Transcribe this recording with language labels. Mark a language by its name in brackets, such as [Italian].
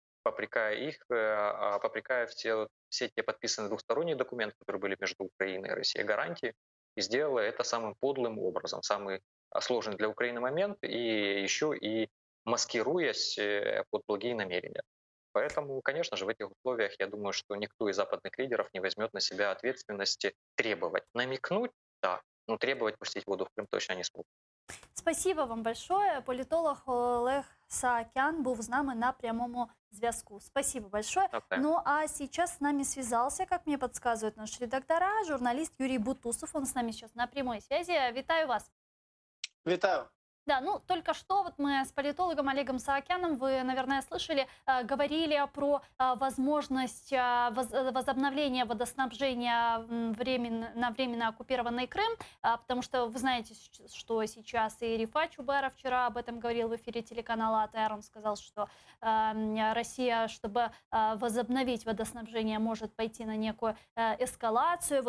[Russian] попрекая их, попрекая все те подписанные двухсторонние документы, которые были между Украиной и Россией, гарантии, и сделала это самым подлым образом, самый сложный для Украины момент, и еще и маскируясь под благие намерения. Поэтому, конечно же, в этих условиях я думаю, что никто из западных лидеров не возьмет на себя ответственности требовать. Намекнуть, да, но требовать пустить воду в Крым точно не смогут. Спасибо вам большое. [Ukrainian] Політолог Олег Саакян був з нами на прямому зв'язку. [Russian] Спасибо большое. [English] Okay. [Russian] Ну а сейчас с нами связался, как мне подсказывают наши редактора, журналист Юрий Бутусов. Он с нами сейчас на прямой связи. [Ukrainian] Витаю вас. Витаю. [Russian] Да, ну только что вот мы с политологом Олегом Саакяном, вы, наверное, слышали, говорили про возможность возобновления водоснабжения на временно оккупированный Крым, потому что вы знаете, что сейчас и Рифат Чубаров вчера об этом говорил в эфире телеканала АТР. Он сказал, что Россия, чтобы возобновить водоснабжение, может пойти на некую эскалацию.